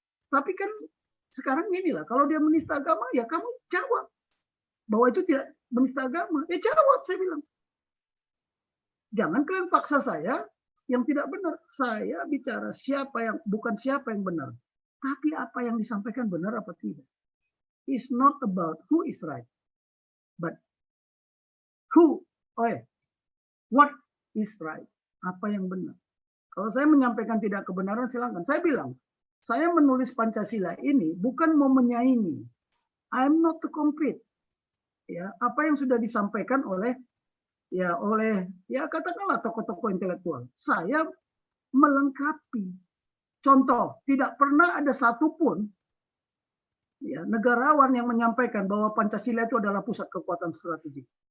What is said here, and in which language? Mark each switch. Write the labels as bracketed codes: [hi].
[id] Tapi kan sekarang inilah, kalau dia menista agama, ya kamu jawab. Bahwa itu tidak menista agama. Ya jawab, saya bilang. Jangan kalian paksa saya yang tidak benar. Saya bicara bukan siapa yang benar, tapi apa yang disampaikan benar apa tidak. [en] It's not about who is right, but what is right. [id] Apa yang benar. Kalau saya menyampaikan tidak kebenaran, silakan. Saya bilang, saya menulis Pancasila ini bukan mau menyaingi. [en] I'm not to compete. [id] Ya, apa yang sudah disampaikan oleh katakanlah tokoh-tokoh intelektual. Saya melengkapi. Contoh, tidak pernah ada satupun negarawan yang menyampaikan bahwa Pancasila itu adalah pusat kekuatan strategik.